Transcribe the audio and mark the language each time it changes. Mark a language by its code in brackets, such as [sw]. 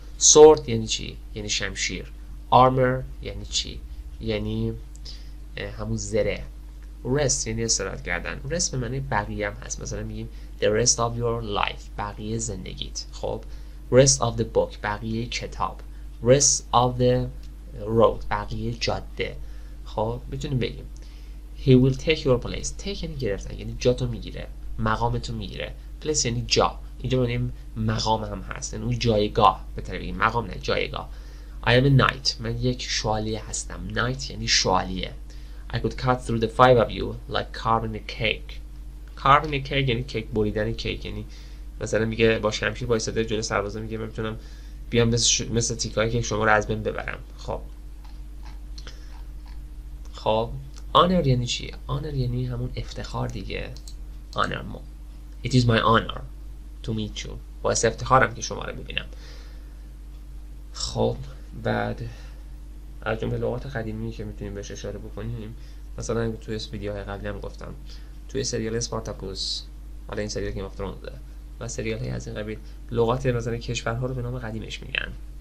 [fa] sword یعنی چی؟ یعنی شمشیر. armor یعنی چی؟ یعنی همون زره. rest یعنی استراحت کردن. rest به معنی بقیه هم هست، مثلا میگیم [en] the rest of your life، [fa] بقیه زندگیت. [en] خب rest of the book، [fa] بقیه کتاب. [en] rest of the road، [fa] بقیه جاده. خب میتونیم بگیم [en] he will take your place، [fa] take یعنی گرفتن، یعنی جاتو میگیره، مقامتو میگیره. place یعنی جا، اینجا ببینیم مقام هم هست، یعنی اون جایگاه، بهتره بگیم مقام نه جایگاه. [en] I am a knight، [fa] من یک شوالیه هستم. knight یعنی شوالیه. [en] I could cut through the 5 of you like carving a cake. carving a cake [fa] یعنی کیک، بریدن کیک. یعنی مثلا میگه با شمشیر وایساده جلوی سربازا، میگه من میتونم بیام مثل تیکایی که شما رو از بین ببرم. خب honor یعنی چی؟ honor یعنی همون افتخار دیگه. [en] honor it is my honor to meet you، [fa] باعث افتخارم که شما رو ببینم. خب بعد از جمله لغات قدیمی که میتونیم بهش اشاره بکنیم، مثلا توی ویدیوهای قبلی هم گفتم توی سریال اسپارتاکوس، حالا این سریال گیم آف ترونز و سریال های از این قبیل، لغات مثلا کشورها رو به نام قدیمش میگن.